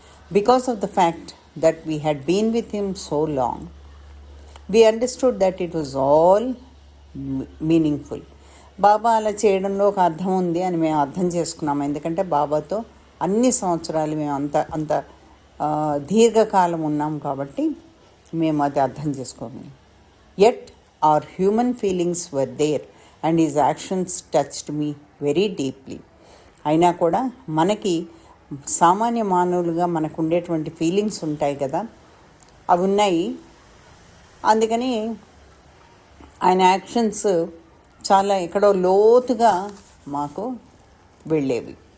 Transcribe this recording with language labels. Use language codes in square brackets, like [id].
[en] Because of the fact that we had been with him so long, we understood that it was all meaningful. [te] బాబా అలా చేయడంలో ఒక అర్థం ఉంది అని మేము అర్థం చేసుకున్నాము. ఎందుకంటే బాబాతో అన్ని సంవత్సరాలు మేము అంత దీర్ఘకాలం ఉన్నాం కాబట్టి మేము అది అర్థం చేసుకోము. [en] Yet our human feelings were there and his actions touched me very deeply. [te] అయినా కూడా మనకి సామాన్య మానవులుగా మనకు ఉండేటువంటి ఫీలింగ్స్ ఉంటాయి కదా, అవి ఉన్నాయి. అందుకని ఆయన యాక్షన్స్ చాలా ఎక్కడో లోతుగా మాకు వెళ్ళేవి.